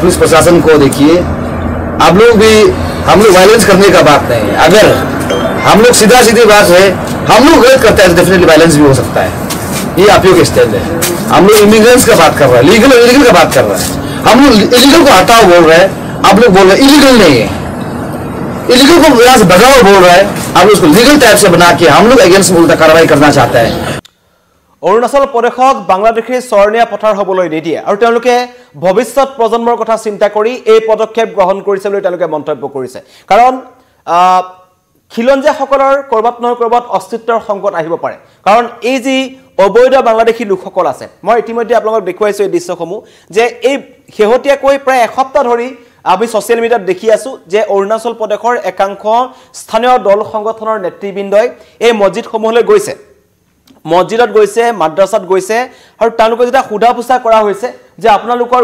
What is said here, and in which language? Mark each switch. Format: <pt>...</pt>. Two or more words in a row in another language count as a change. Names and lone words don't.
<hi>पुलिस प्रशासन को देखिए आप लोग भी हम लोग वायलेंस करने का बात नहीं है अगर हम लोग सीधा सीधी बात है हम लोग गलत करते हैं तो डेफिनेटली वायलेंस भी हो सकता है ये आप लोग स्टैंड है हम लोग इमिग्रेंट्स का बात कर रहे हैं लीगल और इलीगल का बात कर रहे हैं हम लोग इलीगल को हटाओ बोल रहे हैं आप लोग बोल रहे हैं इलीगल नहीं है इलीगल को यहाँ से भगाओ बोल रहे हैं आप लोग उसको</hi> <en>legal type</en> <hi>से बना के हम लोग अगेंस्ट में उल्टा कार्रवाई करना चाहते हैं</hi> <as>অৰুণাচল প্ৰদেশক বাংলাদেশী চৰণীয়া পথাৰ হ'বলৈ নিদিয়ে আৰু তেওঁলোকে ভৱিষ্যত প্ৰজন্মৰ কথা চিন্তা কৰি এই পদক্ষেপ গ্ৰহণ কৰিছে বুলি তেওঁলোকে মন্তব্য কৰিছে কাৰণ খিলঞ্জীয়াসকলৰ কৰবাত নহয় কৰবাত অস্তিত্বৰ সংকট আহিব পাৰে কাৰণ এই যি অবৈধ বাংলাদেশী লোকসকল আছে মই ইতিমধ্যে আপোনালোকক দেখুৱাইছো এই দৃশ্যসমূহ যে এই শেহতীয়াকৈ প্ৰায় এসপ্তাহ ধৰি আমি</as> <en>social media</en> <as>দেখি আছো যে অৰুণাচল প্ৰদেশৰ একাংশ স্থানীয় দল সংগঠনৰ নেতৃবৃন্দই এই মছজিদসমূহলৈ গৈছে মছজিদত গৈছে মাদ্ৰাসাত গৈছে আৰু তেওঁলোকে যেটা খুদা পুছা কৰা হৈছে যে আপোনালোকৰ</as>